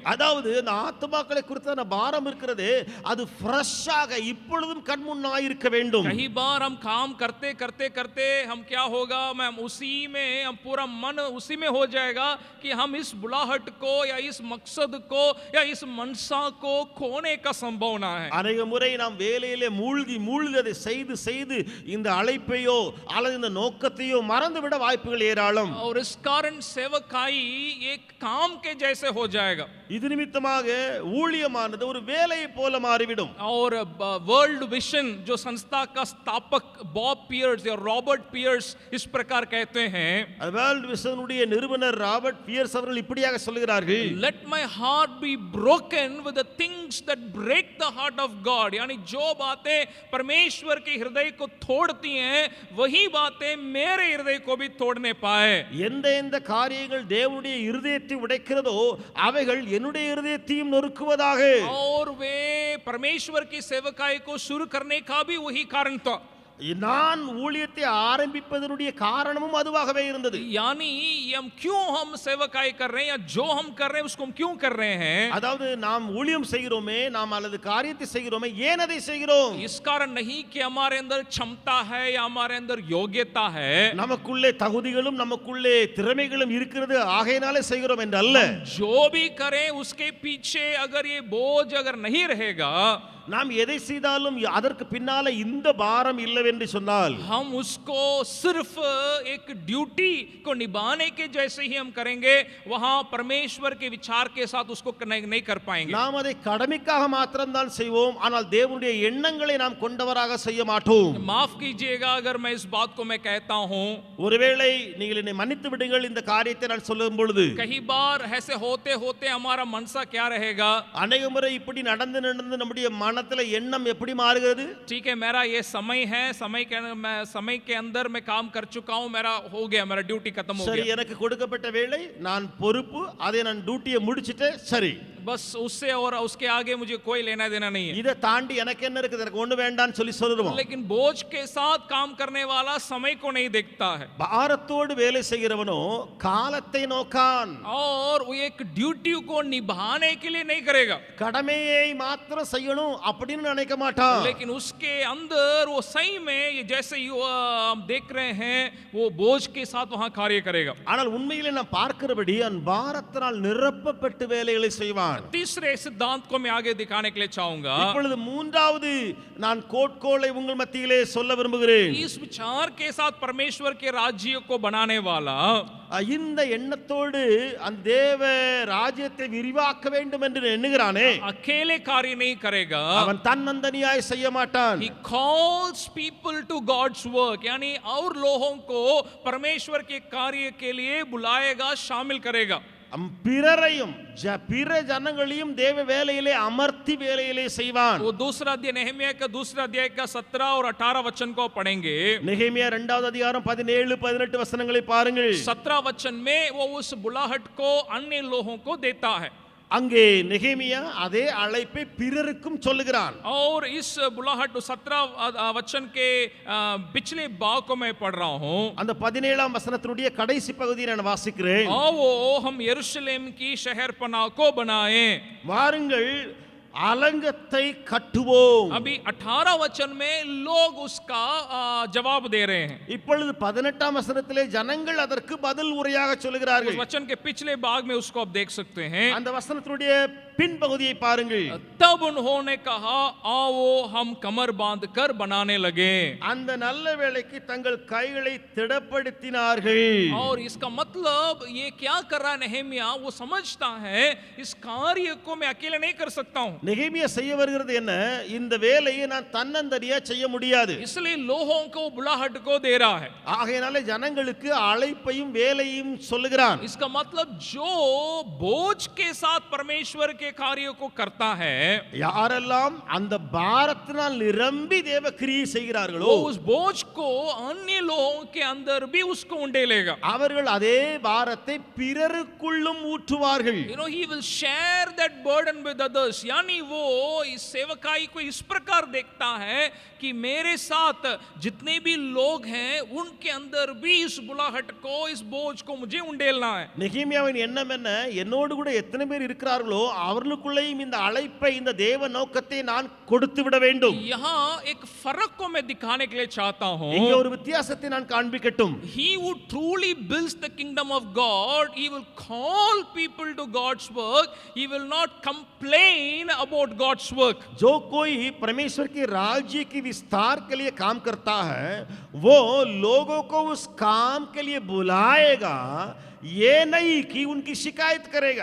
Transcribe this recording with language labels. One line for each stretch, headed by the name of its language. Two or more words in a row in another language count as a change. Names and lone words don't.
Tamil: அதாவது அந்த ஆத்மாக்களை குறித்தான பாரம் இருக்கிறது, அது ஃப்ரெஷ்ஷாக இப்பொழுதும் கண் முன்னாய் இருக்க வேண்டும்.
Hindi: कई बार हम काम करते करते करते हम क्या होगा, मैं उसी में हम पूरा मन उसी में हो जाएगा कि हम इस बुलाहट को या इस मकसद को या इस मनसा को खोने का संभावना है।
Tamil: அநேக முறை நாம் வேலையிலே மூழ்கி அதை செய்து செய்து இந்த அழைப்பையோ அல்லது இந்த நோக்கத்தையோ மறந்துவிட வாய்ப்புகள் ஏராளம்.
Hindi: और इस कारण सेवकाई एक काम के जैसे हो जाएगा।
Tamil: இது நிமித்தமாக ஊழியமானது ஒரு வேலையை போல மாறிவிடும்.
Hindi: और वर्ल्ड विजन जो संस्था का स्थापक बॉब पियर्स या रॉबर्ट पियर्स इस प्रकार कहते हैं,
Tamil: வேர்ல்ட் விஷனுடைய நிறுவனர் ராபர்ட் பியர்ஸ் அவர்கள் இப்படியாக சொல்கிறார்கள்,
English: let my heart be broken with the things that break the heart of God,
Hindi: यानी जो बातें परमेश्वर के हृदय को तोड़ती हैं वही बातें मेरे हृदय को भी तोड़ने पाए।
Tamil: எந்த காரியங்கள் தேவனுடைய இருதயத்தை உடைக்கிறதோ அவைகள் என்னுடைய இருதயத்தையும் நொறுக்குவதாக।
Hindi: और वे परमेश्वर की सेवकाई को शुरू करने का भी वही कारण था।
Tamil: நான் ஊழியத்தை ஆரம்பிப்பதனுடைய காரணமும் அதுவாகவே இருந்தது।
Hindi: यानी हम सेवकाई कर रहे हैं या जो हम कर रहे हैं उसको हम क्यों कर रहे हैं,
Tamil: அதாவது நாம் ஊழியம் செய்கிறோமே, நாம் அல்லது காரியத்தை செய்கிறோமே, ஏன் அதை செய்கிறோம்?
Hindi: इस कारण नहीं कि हमारे अंदर क्षमता है या हमारे अंदर योग्यता है,
Tamil: நமக்குள்ளே தகுதிகளும் நமக்குள்ளே திறமைகளும் இருக்கிறது ஆகையினாலே செய்கிறோம் என்று அல்ல।
Hindi: जो भी करें उसके पीछे अगर ये बोझ अगर नहीं रहेगा,
Tamil: நாம் எதை செய்தாலும் அதற்கு பின்னால இந்த பாரம் இல்லவென்று சொன்னால்
Hindi: हम उसको सिर्फ एक ड्यूटी को निभाने के जैसे ही हम करेंगे, वहां परमेश्वर के विचार के साथ उसको नहीं कर पाएंगे।
Tamil: நாம் அதை கடமைக்காக மாத்திரம்தான் செய்வோம், ஆனால் தேவனுடைய எண்ணங்களை நாம் கொண்டவராக செய்ய மாட்டோம்।
Hindi: माफ कीजिएगा अगर मैं इस बात को मैं कहता हूं,
Tamil: ஒருவேளை நீங்கள் என்னை மன்னித்து விடுங்கள் இந்த காரியத்தை நான் சொல்லும் பொழுது,
Hindi: कई बार ऐसे होते होते हमारा मनसा क्या रहेगा,
Tamil: अनेक முறை இப்படி நடந்து நம்முடைய மனத்துல எண்ணம் எப்படி மாறுகிறது?
Hindi: ठीक है मेरा ये समय है, समय के अंदर मैं काम कर चुका हूं, मेरा हो गया, मेरा ड्यूटी खत्म हो
Tamil: சரி,
Hindi: गया,
Tamil: எனக்கு கொடுக்கப்பட்ட வேலை, நான் பொறுப்பு, அதை நான் டியூட்டியை முடிச்சிட்டேன், சரி,
Hindi: बस उससे और उसके आगे मुझे कोई लेना देना नहीं है।
Tamil: இதை தாண்டி எனக்கு என்ன இருக்குது, எனக்கு ஒண்ணு வேண்டாம்னு சொல்லி சொல்லுவோம்।
Hindi: लेकिन बोझ के साथ काम करने वाला समय को नहीं देखता है,
Tamil: பாரத்தோடு வேலை செய்கிறவனோ காலத்தை நோக்கான்,
Hindi: और वो एक ड्यूटी को निभाने के लिए नहीं करेगा,
Tamil: கடமையை மாத்திரம் செய்யணும் அப்படின்னு நினைக்க மாட்டான்।
Hindi: लेकिन उसके अंदर वो सही में ये जैसे हम देख रहे हैं वो बोझ के साथ वहां कार्य करेगा।
Tamil: ஆனால் உண்மையிலே நான் பார்க்கிறபடி அவன் பாரத்தினால் நிரப்பப்பட்டு வேலைகளை செய்வான்।
Hindi: तीसरे सिद्धांत को मैं आगे दिखाने के लिए चाहूंगा।
Tamil: இப்பொழுது மூன்றாவது நான் கோட்கோளை உங்கள் மத்தியிலே சொல்ல விரும்புகிறேன்।
Hindi: इस विचार के साथ परमेश्वर के राज्य को बनाने वाला,
Tamil: இந்த எண்ணத்தோடு அந்த தேவ ராஜ்யத்தை விரிவாக்க வேண்டும் என்று எண்ணுகிறானே,
Hindi: अकेले कार्य नहीं करेगा,
Tamil: அவன் தன்னந்தனியாய் செய்ய மாட்டான்।
English: He calls people to God's work,
Hindi: यानी और लोगों को परमेश्वर के कार्य के लिए बुलाएगा, शामिल करेगा।
Tamil: பிறரையும் பிற ஜனங்களையும் தேவ வேலையிலே அமர்த்தி வேலையிலே செய்வான்।
Hindi: वो दूसरा अध्याय नहम्याह का दूसरा अध्याय का 17 और 18 वचन को पढ़ेंगे।
Tamil: நெகேமியா 2வது அதிகாரம் 17 18 வசனங்களை பாருங்கள்।
Hindi: 17 वचन में वो उस बुलाहट को अन्य लोगों को देता है।
Tamil: அங்கே நெகேமியா அதே அழைப்பை பிறருக்கும் சொல்லுகிறான்।
Hindi: और इस बुलाहट 17 वचन के पिछले भाग को मैं पढ़ रहा हूं।
Tamil: அந்த 17ஆம் வசனத்தினுடைய கடைசி பகுதியை நான் வாசிக்கிறேன்।
Hindi: आओ हम यरूशलेम की शहरपनाह को बनाएं,
Tamil: வாருங்கள் அலங்கத்தை கட்டுவோம்।
Hindi: अभी 18 वचन में लोग उसका जवाब दे रहे हैं।
Tamil: இப்பொழுது 18ஆம் வசனத்திலே ஜனங்கள் அதற்கு பதில் உரையாக சொல்கிறார்கள்।
Hindi: उस वचन के पिछले भाग में उसको आप देख सकते हैं।
Tamil: அந்த வசனத்தினுடைய பின்பகுதியை பாருங்கள்।
Hindi: तब उन्होंने कहा आओ हम कमर बांधकर बनाने लगे।
Tamil: அந்த நல்ல வேளைக்கு தங்கள் கைகளை திடப்படுத்தினார்கள்।
Hindi: और इसका मतलब ये क्या कर रहा है नहम्याह, वो समझता है इस कार्य को मैं अकेले नहीं कर सकता हूं।
Tamil: நெகேமியா செய்ய வருகிறது என்ன, இந்த வேலையை நான் தன்னந்தனியா செய்ய முடியாது,
Hindi: इसलिए लोगों को बुलाहट को दे रहा है।
Tamil: ஆகையினாலே ஜனங்களுக்கு அழைப்பையும் வேலையும் சொல்லுகிறான்।
Hindi: इसका मतलब जो बोझ के साथ परमेश्वर के कार्य को करता है,
Tamil: யாரெல்லாம் அந்த பாரத்தினால் நிரம்பி தேவ கிரியை செய்கிறார்களோ,
Hindi: वो उस बोझ को अन्य लोगों के अंदर भी उसको उंडेलेगा।
Tamil: அவர்கள் அதே பாரத்தை பிறருக்குள்ளும் ஊற்றுவார்கள்।
English: You know, he will share that burden with others,
Hindi: यानी वो इस सेवकाई को इस प्रकार देखता है कि मेरे साथ जितने भी लोग हैं उनके अंदर भी इस बुलाहट को, इस बोझ को मुझे उंडेलना है।
Tamil: நெகேமியாவின் எண்ணம் என்ன, என்னோடு கூட எத்தனை பேர் இருக்கிறார்களோ அவர்களுக்குள்ளேயும் இந்த அழைப்பை இந்த தேவ நோக்கத்தை நான் கொடுத்து விட வேண்டும்.
Hindi: यहाँ एक फर्क को मैं दिखाने के लिए चाहता
Tamil: இங்கே
Hindi: हूँ.
Tamil: ஒரு வித்தியாசத்தை நான் காண்பிக்கட்டும்.
English: He who truly builds the kingdom of God, he will call people to God's work. He will not complain about God's work.
Hindi: जो कोई परमेश्वर के राज्य की विस्तार के लिए काम करता है, वो लोगों को उस काम के लिए बुलाएगा, ये नहीं कि उनकी शिकायत करेगा.